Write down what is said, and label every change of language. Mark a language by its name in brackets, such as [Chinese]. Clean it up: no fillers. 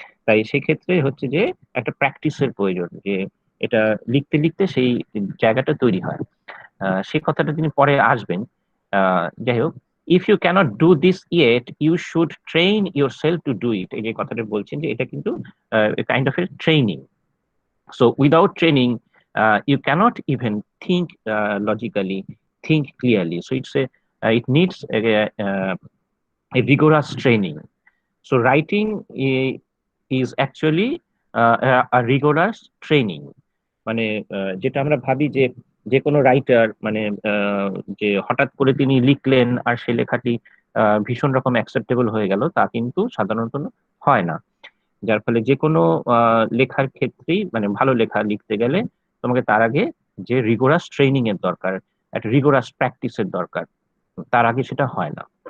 [Bangla] তাই সেক্ষেত্রে হচ্ছে যে একটা প্র্যাকটিসের প্রয়োজন, যে এটা লিখতে লিখতে সেই জায়গাটা তৈরি হয়। সেই কথাটা তিনি পরে আসবেন। যাই হোক, [English] If you can't do this yet you should train yourself to do it. [Bangla] এই যে কথাটা বলছেন যে এটা কিন্তু kind of A training. [English] So without training you cannot even think logically, think clearly. So it needs a rigorous training. So writing is actually a rigorous training. [Bangla] মানে যেটা আমরা ভাবি যে যে কোনো রাইটার মানে যে হঠাৎ করে তিনি লিখলেন আর সে লেখাটি ভীষণ রকম অ্যাকসেপ্টেবল হয়ে গেল, তা কিন্তু সাধারণত হয় না। যার ফলে যে কোনো লেখার ক্ষেত্রেই মানে ভালো লেখা লিখতে গেলে তোমাকে তার আগে যে রিগোরাস ট্রেনিং এর দরকার, একটা রিগোরাস প্র্যাকটিসের দরকার, তার আগে সেটা হয় না।